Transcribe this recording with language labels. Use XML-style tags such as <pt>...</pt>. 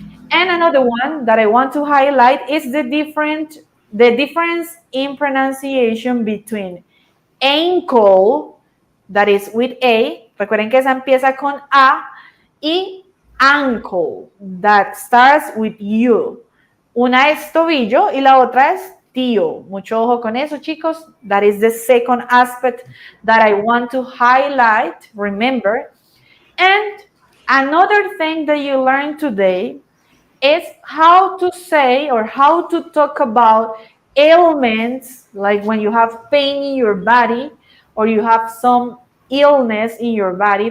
<en>And another one that I want to highlight is the difference in pronunciation between ankle, that is with A,</en> <es>recuerden que esa empieza con A,</es> <en>y ankle, that starts with U.</en> <es>Una es tobillo y la otra es tío. Mucho ojo con eso, chicos.</es> <en>That is the second aspect that I want to highlight, remember. And another thing that you learned today is how to say or how to talk about ailments, like when you have pain in your body or you have some illness in your body.</en>